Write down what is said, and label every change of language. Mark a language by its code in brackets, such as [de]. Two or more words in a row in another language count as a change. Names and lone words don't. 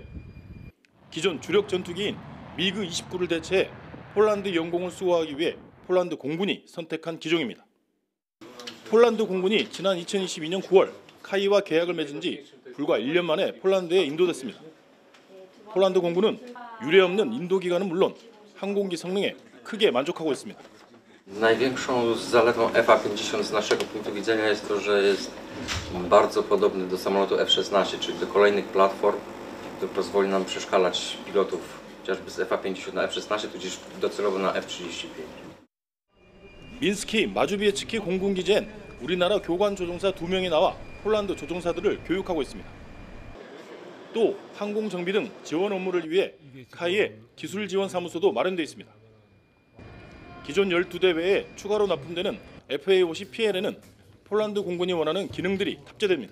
[ko] 기존 주력 전투기인 미그 29를 대체해 폴란드 영공을 수호하기 위해 폴란드 공군이 선택한 기종입니다. 폴란드 공군이 지난 2022년 9월 카이와 계약을 맺은 지 불과 1년 만에 폴란드에 인도됐습니다. 폴란드 공군은 유례없는 인도 기간은 물론 항공기 성능에 크게 만족하고 있습니다. [pl] Największą zaletą FA-50 z naszego punktu widzenia jest to, że jest bardzo podobny do samolotu F-16, czyli do kolejnych platform, które pozwoli nam przeszkalać pilotów chociażby z FA-50 na F-16, tudzież docelowo na F-35. [ko] 민스키 마주비에츠키 공군기지엔 우리나라 교관 조종사 2명이 나와 폴란드 조종사들을 교육하고 있습니다. 또 항공 정비 등 지원 업무를 위해 카이의 기술 지원 사무소도 마련되어 있습니다. 기존 12대 외에 추가로 납품되는 FA-50PL에는 폴란드 공군이 원하는 기능들이 탑재됩니다.